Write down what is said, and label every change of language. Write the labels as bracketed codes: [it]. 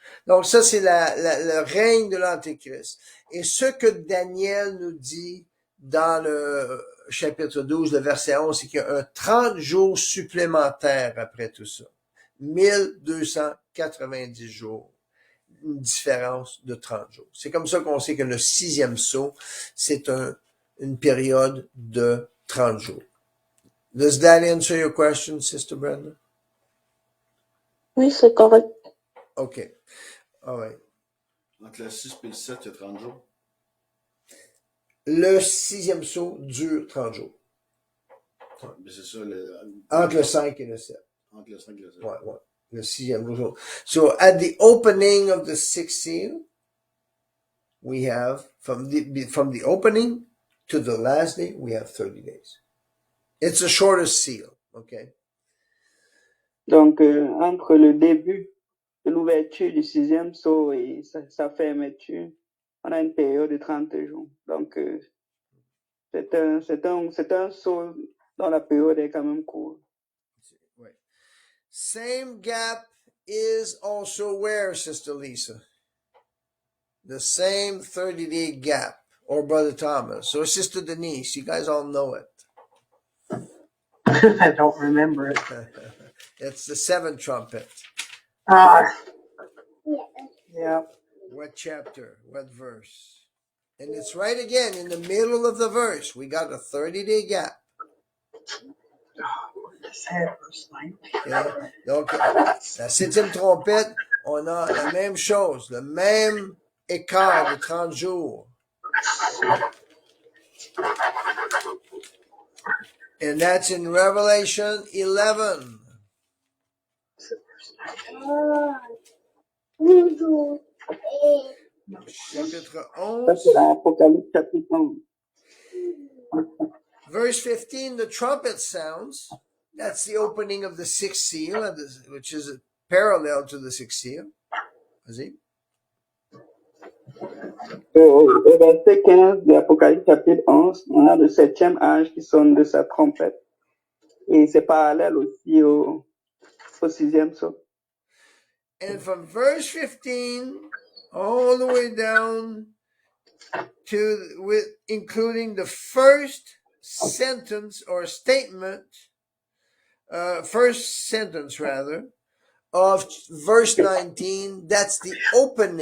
[fr] Donc ça, c'est le règne de l'Antéchrist. Et ce que Daniel nous dit dans le chapitre 12, le verset 11, c'est qu'il y a un 30 jours supplémentaires après tout ça. 1290 jours. Une différence de 30 jours. C'est comme ça qu'on sait que le 6e sceau, c'est une période de 30 jours. [en] Does that answer your question, Sister Brenda? [fr] Oui, c'est correct. [en] OK. All right. [fr] Entre le 6 et le 7, il y a 30 jours. Le 6e sceau dure 30 jours. Mais c'est ça, Entre le 5 et le 7. entre le 5 et le 7. Ouais. Le 6e jour. [en] So at the opening of the 6th seal, we have, from the opening to the last day, we have 30 days. It's the shortest seal, okay? [fr] Donc, entre le début de l'ouverture du 6e sceau et sa fermeture, on a une période de 30 jours. Donc, c'est un sceau dont la période est quand même courte. [en] Right. Same gap is also where, Sister Lisa? The same 30-day gap, or Brother Thomas, or Sister Denise. You guys all know it. I don't remember it. It's the 7th trumpet. Yeah. What chapter? What verse? And it's right again in the middle of the verse. We got a 30-day gap. Verse 19. Okay? [fr] Donc, la 7e trompette, on a la même chose, le même écart de 30 jours. [en] And that's in Revelation 11. [fr] Chapitre Ça, c'est 11. dans Apocalypse chapitre 11. [en] Verse 15, the trumpet sounds. That's the opening of the 6th seal, which is parallel to the 6th seal. [fr] Vas-y. Au verset 15 de Apocalypse chapitre 11, on a le 7e ange qui sonne de sa trompette. Et c'est parallèle aussi au 6e sceau. [en] And from verse 15 all the way down to including the first sentence or statement, first sentence rather, of verse 19, that's the opening.